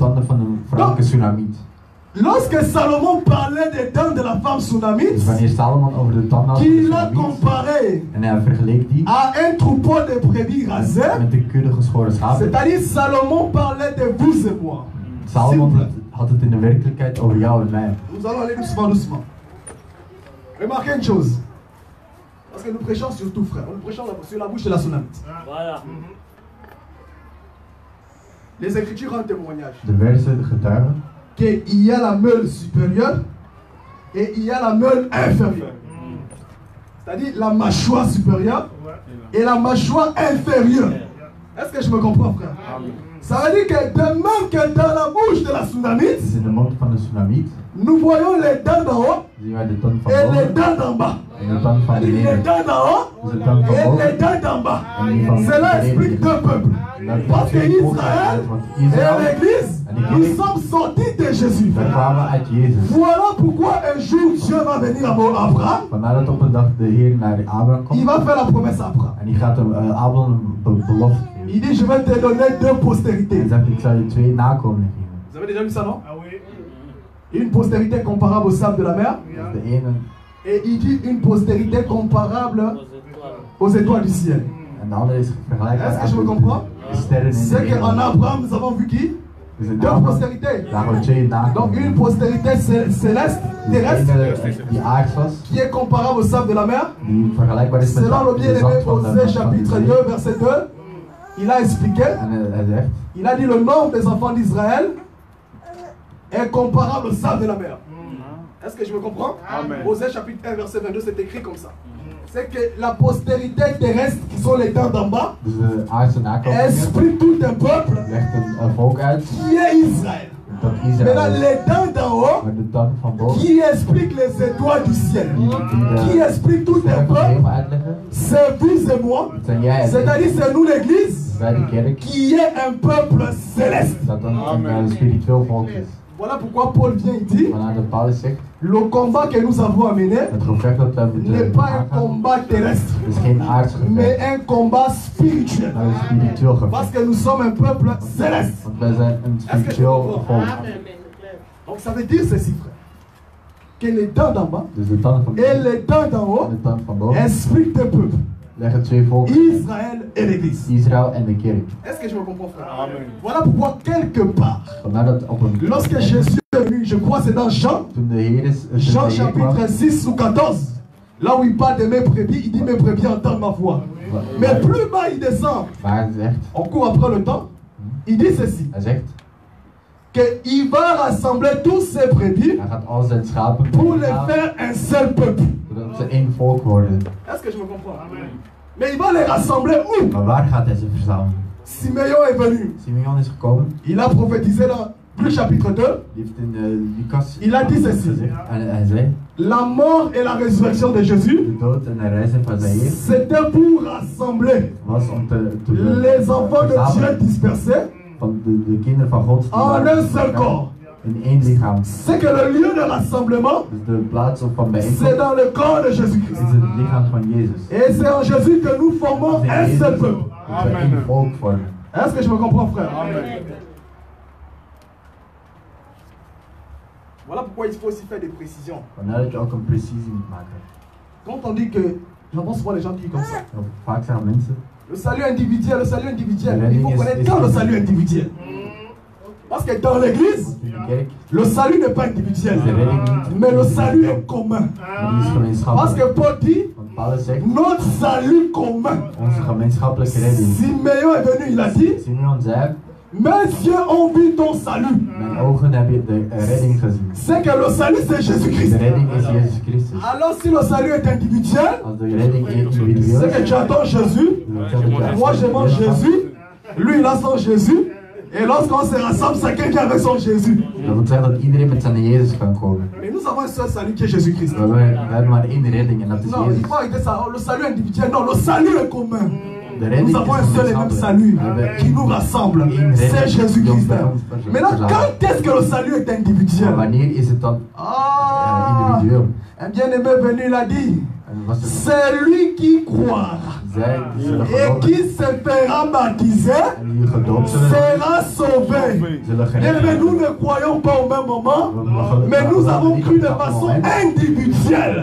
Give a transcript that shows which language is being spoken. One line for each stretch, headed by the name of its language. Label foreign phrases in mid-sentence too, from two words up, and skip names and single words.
French: Lorsque Salomon parlait des dents de la femme Sunamite, qu'il l'a comparé à un troupeau de brebis rasées, c'est-à-dire Salomon parlait de vous et moi.
Dutch: had het in de werkelijkheid over jou en mij.
French: Nous allons aller doucement, doucement. Remarquez une chose. Parce que nous prêchons sur tout, frère. Nous prêchons sur la bouche de la Sunamite. Voilà. Les Écritures ont un témoignage.
Dutch: De versen getuigen.
French: Qu'il y a la meule supérieure et il y a la meule inférieure. C'est-à-dire la mâchoire supérieure et la mâchoire inférieure. Est-ce que je me comprends, frère? Ça veut dire que de même que dans la bouche de la Sunamite,
Dutch: Dus in de mond van de Tsunamiet
French: nous voyons les dents d'en haut
Dutch: zien wij de tand van
French: et les
Dutch: boven
French: dents d'en bas.
Dutch: en de tand van
French: C'est-à-dire les
Dutch: beneden.
French: dents d'en haut
Dutch: Dus de tand van
French: et les
Dutch: boven
French: dents d'en bas.
Dutch: en die van
French: Cela
Dutch: beneden.
French: explique deux peuples. Parce que Israël et l'Église, nous sommes sortis de Jésus.
Dutch: Wij kwamen uit Jezus.
French: Voilà pourquoi un jour Dieu va venir à Abraham.
Dutch: Vandaar dat op een dag de Heer naar Abraham
French: Il
Dutch: komt.
French: va faire la promesse à Abraham.
Dutch: En die gaat hem Abraham een belofte geven.
French: Il dit, je vais te donner deux
Dutch: En
French: postérités.
Dutch: hij zegt, ik zal je 2 nakomelingen geven.
French: Vous avez déjà vu ça, non? Ah oui. Une postérité comparable au sable de la mer.
Dutch: Dus de ene
French: Et il dit une postérité comparable aux étoiles du ciel.
Dutch: en de andere is vergelijkbaar
French: Est-ce que je me
Dutch: aan
French: comprends?
Dutch: de sterren in de
French: C'est qu'en
Dutch: hemel.
French: Abraham, nous avons vu qui?
Dutch: Dus in
French: Deux
Dutch: Abraham,
French: postérités.
Dutch: daar hebben we 2
French: Donc une
Dutch: nakomelingen.
French: postérité céleste,
Dutch: Dus
French: terrestre,
Dutch: de ene die aards was,
French: qui est comparable au sable de la mer.
Dutch: die vergelijkbaar is met
French: Selon le
Dutch: de
French: bien-aimé
Dutch: zand van de
French: Osée
Dutch: van de
French: chapitre
Dutch: zee.
French: 2 verset 2, il a expliqué,
Dutch: En hij zegt,
French: il a dit le nombre des enfants d'Israël est comparable au sable de la mer. Est-ce que je me comprends? Amen. Osée chapitre 1 verset 22, c'est écrit comme ça. C'est que la postérité terrestre, qui sont les dents d'en bas,
Dutch: dus de aardse nakomelingen
French: exprime tout un peuple
Dutch: legt een volk uit
French: qui est Israël.
Dutch: dat
French: Maintenant,
Dutch: Israël is.
French: les dents d'en haut,
Dutch: Maar de tand van boven
French: qui explique les étoiles du ciel, qui
Dutch: die
French: explique
Dutch: de
French: tout un
Dutch: sterren van de hemel
French: peuple,
Dutch: uitleggen.
French: c'est vous et moi.
Dutch: Dat zijn jij en ik.
French: C'est-à-dire, c'est nous l'église,
Dutch: Wij de kerk.
French: qui est un peuple céleste.
Dutch: Dat een spiritueel volk is.
French: Voilà pourquoi Paul vient et dit,
Dutch: Vandaar dat Paulus zegt,
French: le combat que nous avons à mener
Dutch: het gevecht dat we
French: n'est
Dutch: moeten
French: pas un
Dutch: aangaan,
French: combat terrestre,
Dutch: is geen aards
French: mais
Dutch: gevecht,
French: un combat spirituel.
Dutch: maar een spiritueel
French: Parce
Dutch: gevecht.
French: que nous sommes un peuple céleste.
Dutch: Want wij zijn een spiritueel volk.
French: Donc ça veut dire ceci, frère, que les dents d'en bas
Dutch: Dus de tanden van
French: et
Dutch: boven
French: les dents d'en
Dutch: en
French: haut
Dutch: de tanden van boven
French: expliquent deux peuples,
Dutch: leggen 2 volken,
French: Israël et l'Église.
Dutch: Israël en de kerk.
French: Est-ce que je me comprends, frère? Amen. Voilà pourquoi quelque part,
Dutch: Vandaar dat op een
French: lorsque Jésus est venu, je crois c'est dans Jean,
Dutch: toen de Heer is,
French: Jean chapitre 6 ou 14, là où il parle de mes brebis, il dit mes brebis entendent ma voix. Mais plus bas il descend,
Dutch: waar hij zegt,
French: on court après le temps, il dit ceci,
Dutch: hij zegt,
French: qu'il va rassembler tous ses brebis
Dutch: hij gaat al zijn schapen
French: pour les
Dutch: bijeenhalen,
French: faire un seul peuple.
Dutch: zodat ze één volk worden.
French: Est-ce que je me comprends? Mais il va les rassembler où?
Dutch: Maar waar gaat hij ze verzamelen?
French: Simeon est venu.
Dutch: Simeon is gekomen,
French: Il a prophétisé dans Luc chapitre 2.
Dutch: die heeft in Lucas
French: Il a dit ceci.
Dutch: gezegd, en hij zei,
French: La mort et la résurrection de Jésus,
Dutch: de dood en de reizen van zijn Heer
French: c'était pour rassembler
Dutch: was om te
French: les enfants de Dieu
Dutch: verzamelen
French: dispersés
Dutch: van de kinderen van God die
French: en
Dutch: waren
French: un seul corps.
Dutch: in één lichaam.
French: C'est que le lieu de rassemblement,
Dutch: Dus de plaats van
French: c'est
Dutch: bijeenkomst
French: dans le corps de Jésus-Christ.
Dutch: is het lichaam van Jezus.
French: Et c'est en Jésus que nous formons
Dutch: Het is
French: un
Dutch: in
French: seul
Dutch: Jezus
French: peuple.
Dutch: dat we één volk vormen.
French: Est-ce que je me comprends, frère? Voilà pourquoi il faut aussi faire des précisions.
Dutch: Vandaar dat je ook een precisie moet maken.
French: Quand on dit que, j'entends souvent les gens dire comme ça,
Dutch: En vaak zeggen mensen,
French: le salut individuel, le salut individuel. Le Il faut running connaître is- dans le salut individuel. Parce que dans l'église,
Dutch: in de kerk
French: le salut n'est pas individuel,
Dutch: is de redding niet,
French: mais le salut est commun.
Dutch: maar die is
French: Parce
Dutch: gemeenschappelijk.
French: que Paul dit,
Dutch: Want Paulus zegt,
French: notre salut commun.
Dutch: onze gemeenschappelijke redding.
French: Simeon est venu, il a dit,
Dutch: Simeon zei,
French: mes yeux ont vu ton salut.
Dutch: mijn ogen hebben de redding gezien.
French: C'est que le salut c'est Jésus-Christ.
Dutch: De redding is Jezus Christus.
French: Alors si le salut est individuel,
Dutch: Als de redding individueel
French: c'est que
Dutch: is,
French: tu attends Jésus,
Dutch: dan betekent dat je
French: moi je mange Jésus, lui il a son Jésus, et lorsqu'on se rassemble, c'est quelqu'un avec son Jésus.
Dutch: Dat wil zeggen dat iedereen met zijn Jezus kan komen.
French: Mais nous avons un seul salut qui est Jésus-Christ.
Dutch: We hebben maar één redding en dat is
French: Non, il
Dutch: Jezus.
French: faut arrêter ça. Le salut individuel, non, le salut est commun.
Dutch: De redding
French: Nous avons un
Dutch: is
French: seul et même salut qui nous rassemble. C'est Jésus-Christ. Maintenant, quand est-ce que le salut est
Dutch: Maar
French: individuel?
Dutch: wanneer is het dan
French: Ah,
Dutch: individueel?
French: un bien-aimé venu, il a dit, C'est lui qui croira et qui se fera baptiser sera sauvé. Mais nous ne croyons pas au même moment, mais nous avons cru de façon individuelle.